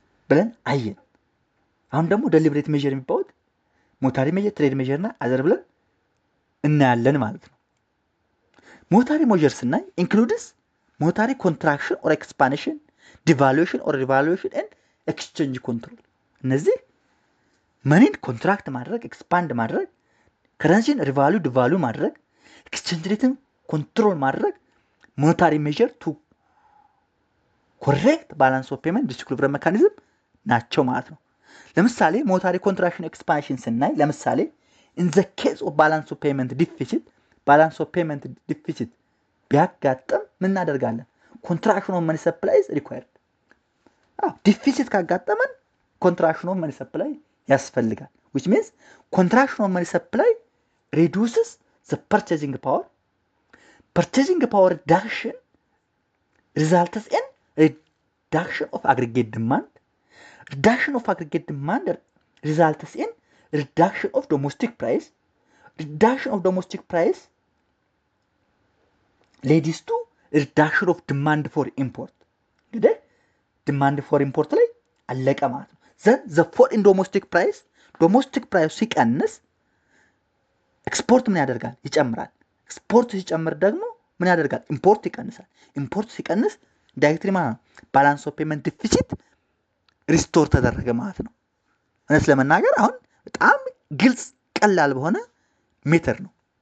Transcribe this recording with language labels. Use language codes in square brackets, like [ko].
[am] ብለን አየን። አሁን ደግሞ ዴሊብሬት ሜዠር የሚባሉት ሞኔታሪ ሜዠር፣ ትሬድ ሜዠር እና አዘር ብለን እናያለን ማለት ነው። ሞኔታሪ ሜዠር ስናይ ኢንክሉድስ ሞኔታሪ ኮንትራክሽን ኦር ኤክስፓንሽን፣ ዲቫሉዌሽን ኦር ሪቫሉዌሽን ኤንድ ኤክስቼንጅ ኮንትሮል። እነዚህ መኒን ኮንትራክት ማድረግ፣ ኤክስፓንድ ማድረግ፣ ከረንሲን ዲቫሉ ማድረግ፣ ኤክስቼንጅ ሬትን ኮንትሮል ማድረግ ሞኔታሪ ሜዠር ቱ ኮሬክት ባላንስ ኦፍ ፔመንት ዲሲኩሊብሪየም ሜካኒዝም ናቸው ማለት ነው። ለምሳሌ ሞኔታሪ ኮንትራክሽን ኤክስፓንሽን ስናይ ለምሳሌ ኢን ዘ ኬዝ ኦፍ ባላንስ ኦፍ ፔመንት ዲፊሲት ቢያጋጥም ምን እናደርጋለን? ኮንትራክሽን ኦፍ መኒ ሰፕላይ ኢዝ ሪኳየርድ። ዲፊሲት ካጋጠመን ኮንትራክሽን ኦፍ መኒ ሰፕላይ ያስፈልጋል። [en] which means contraction of money supply reduces the purchasing power reduction results in reduction of aggregate demand results in reduction of domestic price leads to reduction of demand for import እንግዲህ demand for import [am] ላይ አለቀ ማለት ነው። [en] then the fall in domestic price [am] ሲቀንስ ኤክስፖርት ምን ያደርጋል? ይጨምራል። ኤክስፖርት ሲጨምር ደግሞ ምን ያደርጋል? ኢምፖርት ይቀንሳል። ኢምፖርት ሲቀንስ ዳይሬክትሊ ማለት ነው ባላንስ ኦፍ ፔመንት ዲፊሲት ሪስቶር ተደረገ ማለት ነው። እውነት ለመናገር አሁን በጣም ግልጽ ቀላል በሆነ ሜተር ነው